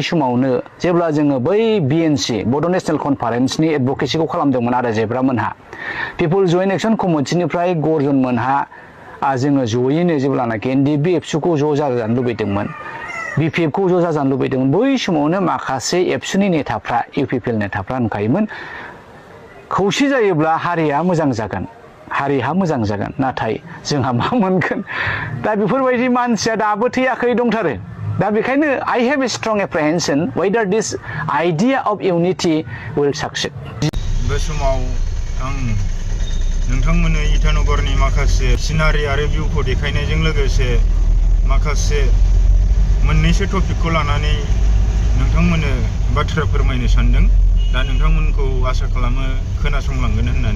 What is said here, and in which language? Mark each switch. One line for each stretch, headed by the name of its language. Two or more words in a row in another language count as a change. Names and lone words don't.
Bodo: समावनो जेब्ला जोङो बै बिएनसि बड' नेशनेल कनफारेन्सनि एडभकेसिखौ खालामदोंमोन आरो जेब्रा मोनहा, पिपल जयेन्ट एक्सन कमिटिनिफ्राय गर्जन मोनहा जोङो जयैनो जेब्लानाखि एनडिएफबि एबसुखौ ज' जाजानो लुबैदोंमोन, बिपिएफखौ ज' जाजानो लुबैदोंमोन, बै समावनो माखासे एबसुनि नेताफ्रा, इउपिपिएल नेताफ्रा होनखायोमोन खौसे जायोब्ला हारिया मोजां जागोन, हारिहा मोजां जागोन, नाथाय जोंहा मा मोनगोन? दा बेफोरबायदि मानसिया दाबो थैयाखै, दंथारो।
English: दा बेखायनो I have a strong apprehension whether this idea of unity will succeed.
Bodo: बे समाव आं नोंथांमोननो इटानगरनि माखासे सिनारि आरो भिउखौ देखायनायजों लोगोसे माखासे मोननैसो टपिकखौ लानानै नोंथांमोननो बाथ्रा फोरमायनो सानदों। दा नोंथांमोनखौ आसा खालामो खोनासंलांगोन होननानै।